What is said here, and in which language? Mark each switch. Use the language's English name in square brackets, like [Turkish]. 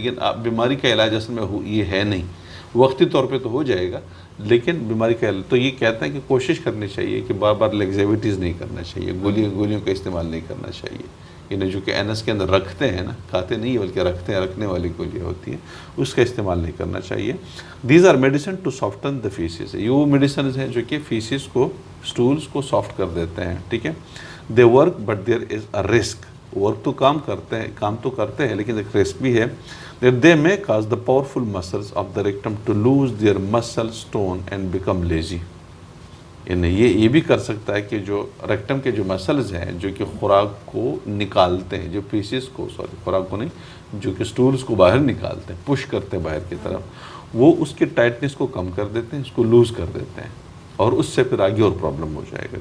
[Urdu] لیکن بیماری کا علاج اصل میں یہ ہے نہیں، وقتی طور پہ تو ہو جائے گا لیکن بیماری کا علاج تو یہ کہتا ہے کہ کوشش کرنی چاہیے کہ بار بار لیگزیوٹیز نہیں کرنا چاہیے، گولیوں کا استعمال نہیں کرنا چاہیے. یعنی جو کہ اینس کے اندر رکھتے ہیں نا، کھاتے نہیں بلکہ رکھتے ہیں، رکھنے والی گولیاں ہوتی ہیں، اس کا استعمال نہیں کرنا چاہیے. [English] These are medicine to soften the faeces. [Urdu] یہ وہ میڈیسنز ہیں جو کہ فیسز کو، اسٹولز کو سافٹ کر دیتے ہیں. ٹھیک ہے، [English] They work but there is a risk. [Urdu] Work تو کام تو کرتے ہیں لیکن ایک رسک بھی ہے. [English] They may cause the powerful muscles of the rectum to lose their muscle tone and become lazy. [Urdu] یعنی یہ بھی کر سکتا ہے کہ جو ریکٹم کے جو مسلز ہیں جو کہ خوراک کو نکالتے ہیں، جو پیسز کو خوراک کو نہیں، جو کہ سٹولز کو باہر نکالتے ہیں، پش کرتے ہیں باہر کی طرف، وہ اس کے ٹائٹنس کو کم کر دیتے ہیں، اس کو لوز کر دیتے ہیں، اور اس سے پھر آگے اور پرابلم ہو جائے گا.